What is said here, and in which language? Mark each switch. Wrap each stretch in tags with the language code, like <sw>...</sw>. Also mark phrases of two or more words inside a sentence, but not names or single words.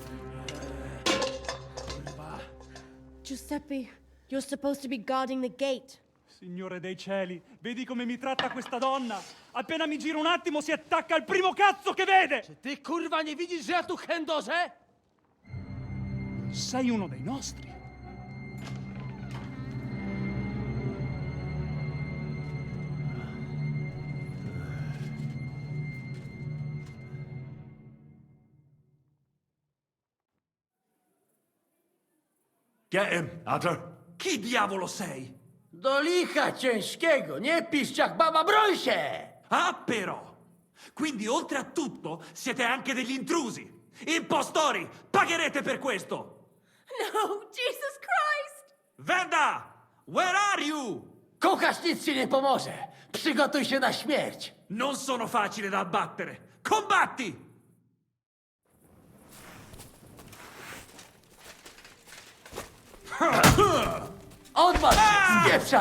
<en>Giuseppe, you're supposed to be guarding the gate.</en> <it>Signore dei cieli, vedi come mi tratta questa donna? Appena mi giro un attimo si attacca al primo cazzo che vede!</it> <pl>Czy ty kurwa nie widzisz, że ja tu chędożę?</pl> <it>Sei uno dei nostri.</it> <en>Get him, Adder.</en> <it>Chi diavolo sei?</it> <pl>Do licha ciężkiego, nie piszcz jak baba, broń się!</pl> <it>Ah, però! Quindi, oltre a tutto, siete anche degli intrusi! Impostori! Pagherete per questo! No,</it> <en>Jesus Christ! Venda! Where are you?</en> <pl>Kucharz nic ci nie pomoże. Przygotuj się na śmierć.</pl> <it>Non sono facile da abbattere! Combatti!</it> <pl>Odwal się, spieprzaj!</pl>